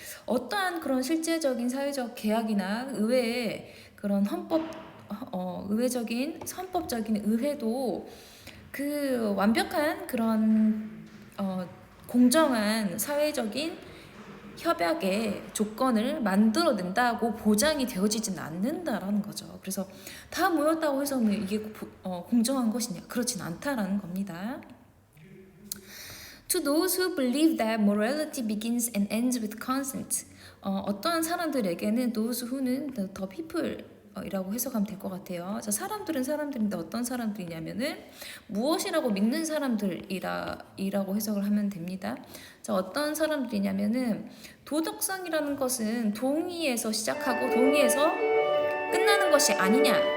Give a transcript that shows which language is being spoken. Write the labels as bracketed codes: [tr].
[ko] 어떠한 그런 실제적인 사회적 계약이나 의회의 그런 의회적인 선법적인 의회도 그 완벽한 그런 공정한 사회적인 협약의 조건을 만들어낸다고 보장이 되어지진 않는다라는 거죠. 그래서 다 모였다고 해서 이게 공정한 것이냐? 그렇진 않다라는 겁니다. [en] To those who believe that morality begins and ends with consent. [ko] 어떠한 사람들에게는 those who는 the people 이라고 해석하면 될 것 같아요. 자, 사람들은 사람들인데 어떤 사람들이냐면은 무엇이라고 믿는 사람들이라고 해석을 하면 됩니다. 자, 어떤 사람들이냐면은 도덕성이라는 것은 동의에서 시작하고 동의에서 끝나는 것이 아니냐.